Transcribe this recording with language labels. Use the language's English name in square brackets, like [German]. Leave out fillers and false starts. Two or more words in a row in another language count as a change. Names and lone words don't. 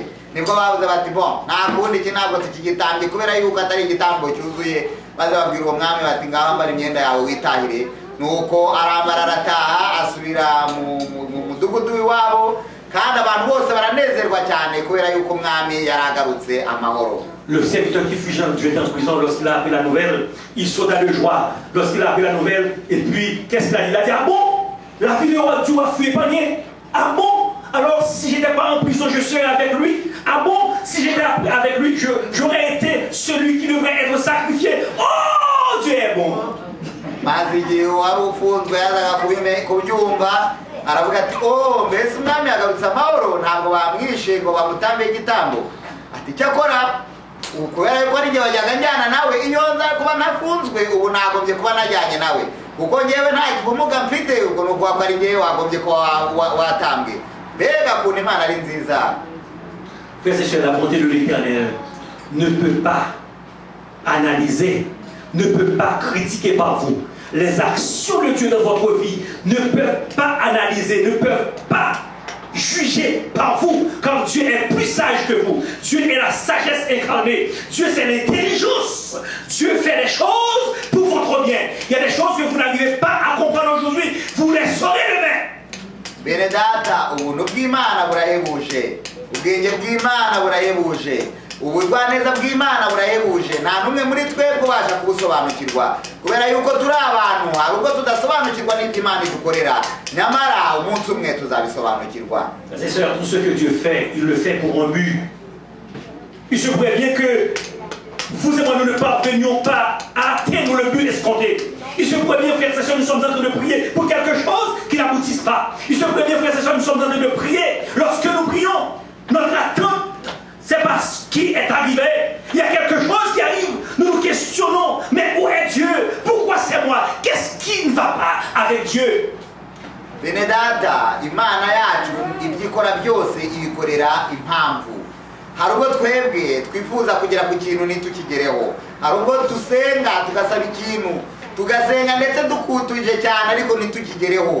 [Kinyarwanda] Nibwo bavuze bati bon nta kundi iki ntabwo tukigitambye kubera yuko atari igitambo cyuzuye. Maze babwira uwo mwami bati ngaho ambara imyenda yawe witahire. Nuko arambara arataha asubira mu mudugudu w'iwabo kandi abantu bose baranezerwa cyane kubera yuko umwami yaragarutse amahoro. [French] Le serviteur qui fut jeté en prison lorsqu'il a appris la nouvelle, il sauta de joie lorsqu'il a appris la nouvelle. Et puis, qu'est-ce qu'il a dit? Il a dit, ah bon? La vie du roi fut épargnée? Ah bon? Alors, si j'étais pas en prison, je serais avec lui? Ah bon? Si j'étais avec lui, j'aurais été celui qui devrait être sacrifié. Oh, Dieu est bon! [Kinyarwanda] maze igihe wari ufunzwe yazaga kubyumva aravuga ati oh mbese umwami yagarutse amahoro ntabwo bamwishe ngo bamutambe igitambo. Ati cyakora kubera yuko ari njye wajyaga njyana nawe iyo nza kuba nafunzwe ubu nagombye kuba najyanye nawe kuko njyewe nta ubumuga mfite ubwo ni ukuvuga ko ari njyewe wagombye kuba watambwe. Mbega kuntu Imana ari nziza. [French] Frères et sœurs, la bonté de l'Éternel ne peut pas analyser, ne peut pas critiquer par vous. Les actions de Dieu dans votre vie ne peuvent pas analyser, ne peuvent pas juger par vous, car Dieu est plus sage que vous. Dieu est la sagesse incarnée. Dieu c'est l'intelligence. Dieu fait les choses pour votre bien. Il y a des choses que vous n'arrivez pas à comprendre aujourd'hui. Vous les saurez demain. [Kinyarwanda] Bene data ubuntu bw'Imana burahebuje, ubwenge bw'Imana burahebuje, ubugwaneza bw'Imana burahebuje. Nta numwe muri twebwe ubasha kubusobanukirwa kubera yuko turi abantu hari ubwo tudasobanukirwa n'ibyo Imana idukorera nyamara umunsi umwe tuzabisobanukirwa. [French] C'est sûr, tout ce que Dieu fait, il le fait pour un but. Il se pourrait bien que vous et moi nous ne parvenions pas à atteindre le but escompté. Il se pourrait bien, frères et sœurs, nous sommes en train de prier pour quelque chose qui n'aboutisse pas. Il se pourrait bien, frères et sœurs, nous sommes en train de prier. Lorsque nous prions, notre attente, c'est parce qu'il est arrivé. Il y a quelque chose qui arrive. Nous nous questionnons. Mais où est Dieu? Pourquoi c'est moi? Qu'est-ce qui ne va pas avec Dieu? [Kinyarwanda] Benedata, Imana yacu ibyo ikora byose ibikorera impamvu. Hari ubwo twebwe twifuza kugera ku kintu ntitukigereho. Hari ubwo dusenga tugasaba ikintu, tugasenga ndetse dukutuje cyane ariko ntitukigereho.